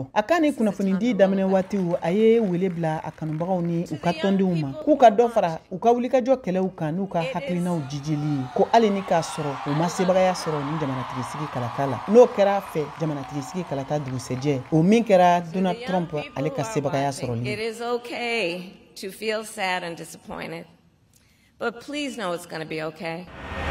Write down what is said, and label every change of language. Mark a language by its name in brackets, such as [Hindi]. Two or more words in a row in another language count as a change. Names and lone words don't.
[Bambara] A ka ni kunnafonidi daminɛ waatiw a ye wele bila a kanubagaw ni u ka tɔndenw ma k'u ka dɔ fara u ka wulikajɔ kɛlɛw kan n'u ka hakilinaw jijili ko hali ni k'a sɔrɔ u ma sebagaya sɔrɔ ni jamanatigisi kalata la. N'o kɛra fɛ jamanatigisi kalata dugusɛjɛ o min kɛra Donald Trump ale ka sebagaya sɔrɔli. [English] It is okay to feel sad and disappointed, but please know it's going to be okay.